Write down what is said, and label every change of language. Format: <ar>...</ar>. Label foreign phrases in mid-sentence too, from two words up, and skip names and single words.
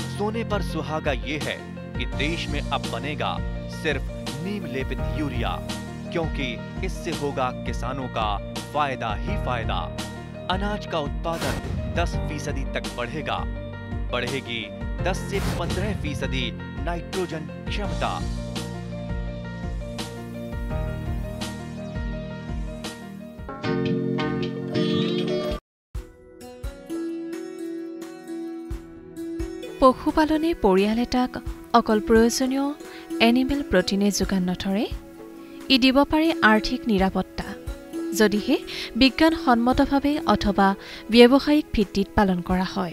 <hi>सोने पर सुहागा ये है कि देश में अब बनेगा सिर्फ नीम लेपित यूरिया, क्योंकि इससे होगा किसानों का फायदा ही फायदा। अनाज का उत्पादन 10% तक बढ़ेगा। बढ़ेगी 10 से 15% नाइट्रोजन क्षमता।</hi> <as>পশুপালনে পৰিয়াল এটাক অকল প্ৰয়োজনীয়</as> <en>animal protein</en> <as>যোগান নধৰে, ই দিব পাৰে আৰ্থিক নিৰাপত্তা, যদিহে বিজ্ঞানসন্মতভাৱে অথবা ব্যৱসায়িক ভিত্তিত পালন কৰা হয়।</as>